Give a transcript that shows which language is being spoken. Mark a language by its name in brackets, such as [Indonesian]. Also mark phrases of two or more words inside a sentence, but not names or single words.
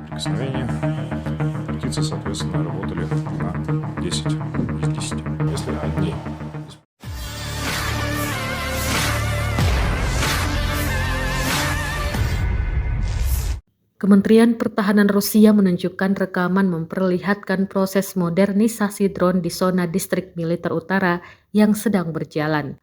[Russian] соприкосновения. Птицы, соответственно, работали на 10 из 10. Если одни [Indonesian] Kementerian Pertahanan Rusia menunjukkan rekaman memperlihatkan proses modernisasi drone di zona distrik militer utara yang sedang berjalan.